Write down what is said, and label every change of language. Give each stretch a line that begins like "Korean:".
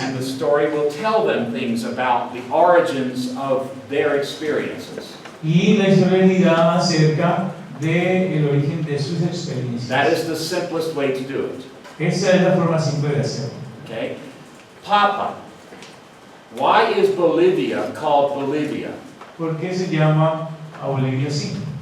English: And the story will tell them things about the origins of their experiences.
Spanish: Y la historia dirá acerca del origen de sus experiencias.
English: That is the simplest way to do it.
Spanish: Esa es la forma simple de hacerlo. Okay?
English: Papa, why is Bolivia called Bolivia?
Spanish: ¿Por qué se llama a Bolivia así?